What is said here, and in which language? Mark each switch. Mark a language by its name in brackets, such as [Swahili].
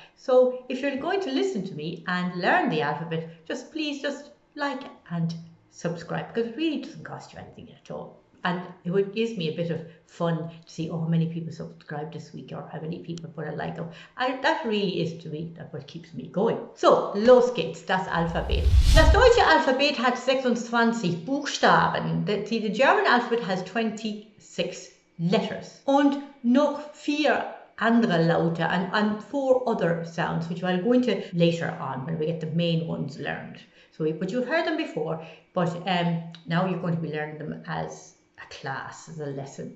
[English] So if you're going to listen to me and learn the alphabet, please like and subscribe, because it really doesn't cost you anything at all. And it gives me a bit of fun to see how many people subscribe this week or how many people put a like up. That really is, to me, that's what keeps me going. [German] So, los geht's, das Alphabet. Das deutsche Alphabet hat 26 Buchstaben. [English] The German alphabet has 26 letters. [German] Und noch 4 andere Laute [English] and 4 other sounds, which I'll go into later on when we get the main ones learned. But you've heard them before, but now you're going to be learning them as a class, as a lesson.